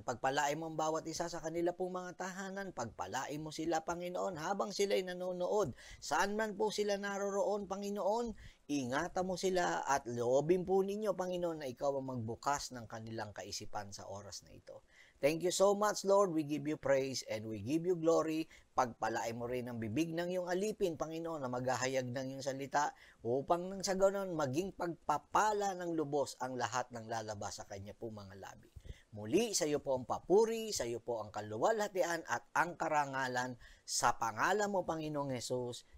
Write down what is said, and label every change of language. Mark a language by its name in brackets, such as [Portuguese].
[Filipino] Pagpalain mo ang bawat isa sa kanila pong mga tahanan. Pagpalain mo sila, Panginoon, habang sila'y nanonood. Saan man po sila naroroon, Panginoon, ingatan mo sila at loobin po ninyo, Panginoon, na ikaw ang magbukas ng kanilang kaisipan sa oras na ito. [English] Thank you so much, Lord. We give you praise and we give you glory. [Filipino] Pagpalain mo rin ang bibig ng iyong alipin, Panginoon, na maghahayag ng iyong salita upang nang sa ganon maging pagpapala ng lubos ang lahat ng lalabas sa kanya po mga labi. Muli, sa iyo po ang papuri, sa iyo po ang kaluwalhatian at ang karangalan sa pangalan mo, Panginoong Jesus.